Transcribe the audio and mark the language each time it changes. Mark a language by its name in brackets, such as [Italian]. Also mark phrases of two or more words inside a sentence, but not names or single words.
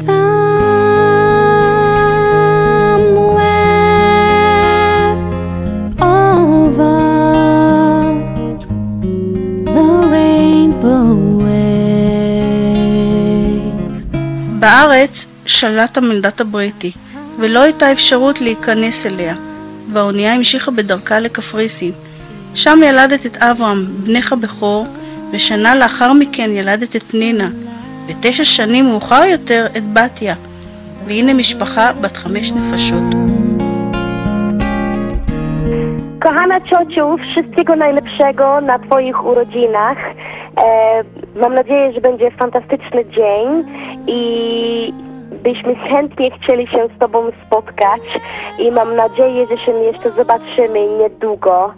[Hebrew] בארץ שלט המנדט הבריטי, ולא הייתה אפשרות להיכנס אליה, והאונייה המשיכה בדרכה לקפריסין. שם ילדת את אברהם, בנך הבכור, ושנה לאחר מכן ילדת את פנינה, ו9 שנים מאוחר יותר את בתיה, והנה משפחה בת 5 nefashot. [Polish] Kochana ciociu, wszystkiego najlepszego na Twoich urodzinach. Mam nadzieję, że będzie fantastyczny dzień i byśmy chętnie chcieli się z Tobą spotkać i mam nadzieję, że się jeszcze zobaczymy niedługo.